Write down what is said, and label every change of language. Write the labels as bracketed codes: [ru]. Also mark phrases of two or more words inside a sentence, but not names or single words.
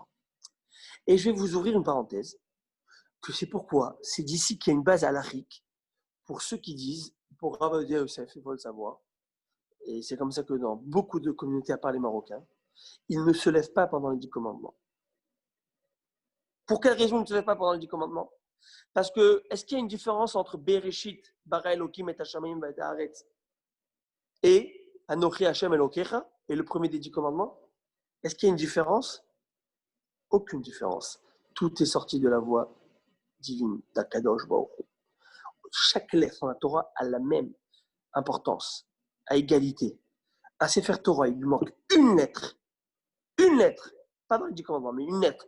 [fr] Et je vais vous ouvrir une parenthèse, que c'est pourquoi, c'est d'ici qu'il y a une base halachique, pour ceux qui disent, pour Rav Ovadia Yosef, il faut le savoir, et c'est comme ça que dans beaucoup de communautés à part les Marocains, ils ne se lèvent pas pendant les 10 commandements. Pour quelle raison ils ne se lèvent pas pendant les 10 commandements? Parce que, est-ce qu'il y a une différence entre [he] בראשית ברא אלוקים את השמים את הארץ, [fr] et [he] אנוכי השם אלוקיך, [fr] et le premier des 10 commandements? Est-ce qu'il y a une différence? Aucune différence. Tout est sorti de la voie divine d'Akadosh Baruch Hu. Chaque lettre dans la Torah a la même importance, à égalité. À Sefer Torah, il lui manque une lettre, pas dans les 10 commandements, mais une lettre.